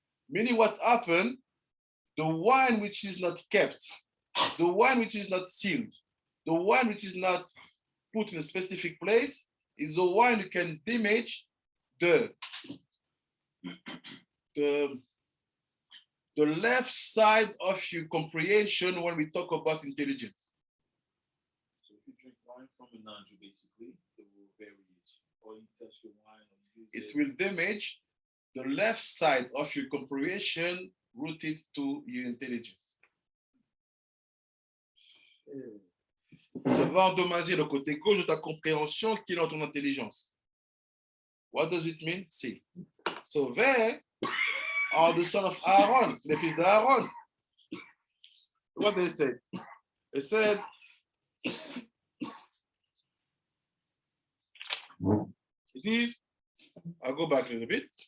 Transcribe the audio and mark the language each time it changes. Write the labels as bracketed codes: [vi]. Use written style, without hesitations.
[en] Meaning what happened, the wine which is not kept, the wine which is not sealed, the wine which is not put in a specific place is the wine you can damage the left side of your comprehension when we talk about intelligence. So if you drink wine from a non-Jew, basically, it will vary it. Or you touch the wine or use It will damage the left side of your comprehension rooted to your intelligence. [fr] Ça va endommager le côté gauche de ta compréhension qui est dans ton intelligence. [en] What does it mean? See. So they are the son of Aaron, [fr] c'est les fils d'Aaron. [en] What they said? They said, it is, I'll go back a little bit.